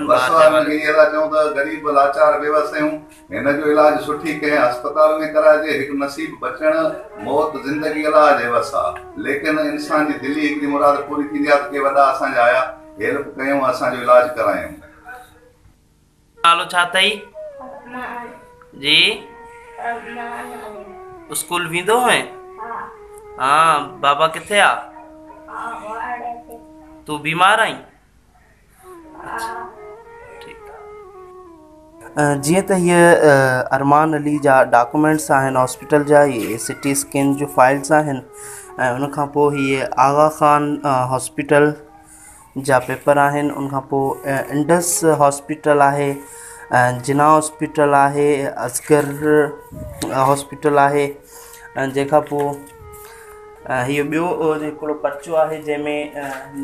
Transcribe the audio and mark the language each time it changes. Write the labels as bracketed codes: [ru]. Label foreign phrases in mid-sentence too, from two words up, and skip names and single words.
[sd] वस वारनि खे इहे था चऊं त ग़रीब लाचार बेवस आहियूं हिन जो इलाज सुठी कंहिं अस्पताल में कराइजे हिकु नसीब बचण मौत ज़िंदगी अलाह जे वस आहे लेकिन इंसान जी दिली हिकिड़ी मुराद पूरी थींदी आहे त के वॾा असांजा आया हेल्प कयूं असांजो इलाज करायूं नालो छा अथई जी स्कूल वेंदो है हाँ बाबा किथे आ तू बीमार आई जीअं त हीअ अरमान अली जा डॉक्यूमेंट्स आहिनि हॉस्पिटल जा ये CT स्कैन जो फाइल्स आहिनि ऐं उन खां पोइ हीअ आगा खान हॉस्पिटल जा पेपर आहिनि उन खां पोइ इंडस हॉस्पिटल आहे जिना हॉस्पिटल आहे असगर हॉस्पिटल आहे जंहिंखां पोइ हीअ ॿियो हिकिड़ो पर्चो आहे जंहिंमें